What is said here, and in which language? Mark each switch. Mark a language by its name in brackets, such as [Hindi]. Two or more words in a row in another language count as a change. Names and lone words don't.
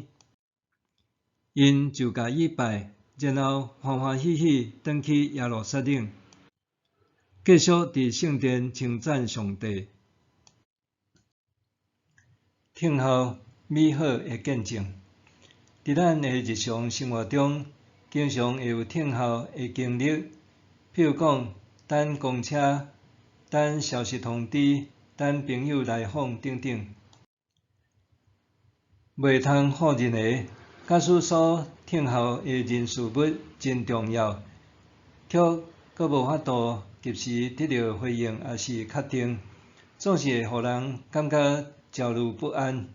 [Min Nan Chinese] 因就甲伊拜，然后欢欢喜喜转去耶路撒冷，继续伫圣殿称赞上帝。听候美好的见证。伫咱的日常生活中，经常会有听候的经历，譬如讲等公车、等消息通知、等朋友来访等等。袂通否认的，假使所听候的人事物真重要，却阁无法度及时得到回应，也是确定，总是会互人感觉焦虑不安。